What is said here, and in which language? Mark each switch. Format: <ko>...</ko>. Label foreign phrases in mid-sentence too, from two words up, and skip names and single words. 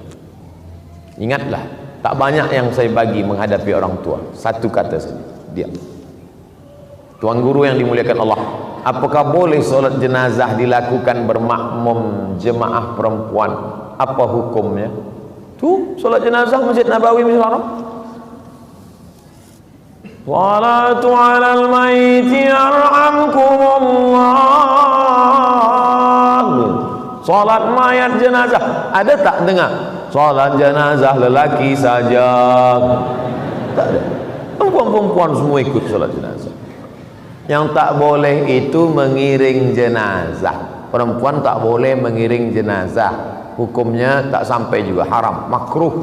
<ms>Ingatlah, tak banyak yang saya bagi menghadapi orang tua. Satu kata saja, diam. Tuan guru yang dimuliakan Allah, apakah boleh solat jenazah dilakukan bermakmum jemaah perempuan? Apa hukumnya? Tu solat jenazah Masjid Nabawi misalnya.</ms> <ar>الصلاة على الميت يرحمكم الله.</ar> <ms>Salat mayat jenazah. Ada tak dengar? Salat jenazah lelaki saja. Tak ada. Perempuan-perempuan semua ikut salat jenazah. Yang tak boleh itu mengiring jenazah. Perempuan tak boleh mengiring jenazah. Hukumnya tak sampai juga, haram, makruh.</ms>